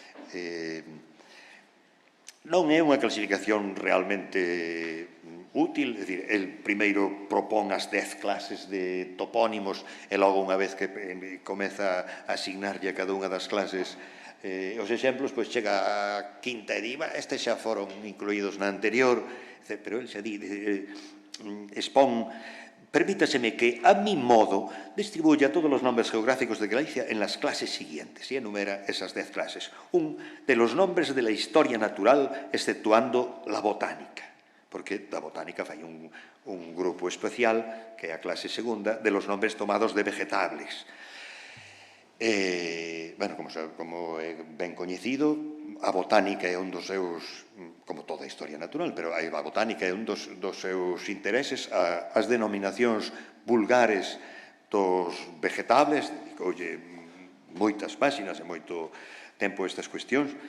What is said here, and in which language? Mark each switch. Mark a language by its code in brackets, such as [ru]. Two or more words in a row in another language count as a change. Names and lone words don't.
[gl] Non é unha clasificación realmente útil, é dicir, el primeiro propón as 10 clases de topónimos e logo unha vez que comeza a asignarlle a cada unha das clases os exemplos, pois chega a quinta e di, estes xa foron incluídos na anterior, pero el xa di, expón. [es] Permítaseme que, a mi modo, distribuya todos los nombres geográficos de Galicia en las clases siguientes, y enumera esas 10 clases. De los nombres de la historia natural, exceptuando la botánica, porque la botánica [gl] fai un grupo especial, que é a clase segunda, [es] de los nombres tomados de vegetables. [gl] Bueno, como é ben coñecido, a botánica é un dos seus, como toda a historia natural, pero a botánica é un dos seus intereses, as denominacións vulgares dos vegetables, dedicoulle moitas páxinas e moito tempo a estas cuestións,